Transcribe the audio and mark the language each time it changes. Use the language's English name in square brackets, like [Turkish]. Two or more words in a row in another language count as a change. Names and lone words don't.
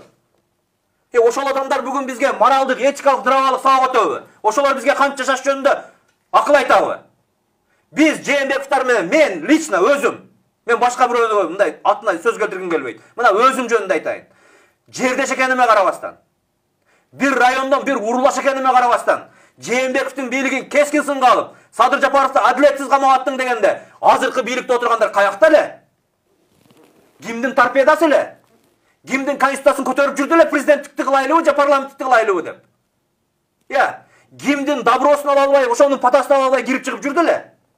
[Kyrgyz] Ошол адамдар бүгүн бизге моралдык, этикалык, драмалык сабак өтөбү? Ошолор бизге кантип жашаш жөнүндө акыл айтабы? Биз Жээнбековдор менен мен лично өзүм, мен башка бирөөнү мындай атына сөз келтиргим келбейт. Мына өзүм жөнүндө айтайын. Жердеш экениме карабастан, бир райондон бир уруулаш экениме карабастан, Жээнбековдун бийлигин keskin сынга алып, Садыр Жапаровду адилетсиз камап аттың дегенде, азыркы бийликте отургандар каякта эле? Кимдин торпедасы эле? Кимдин конституциясын көтөрүп жүрдү эле президенттикти кылайлыбы же парламенттикти кылайлыбы деп? Кимдин добросун ала албай, ошонун патасын ала албай кирип чыгып жүрдү эле?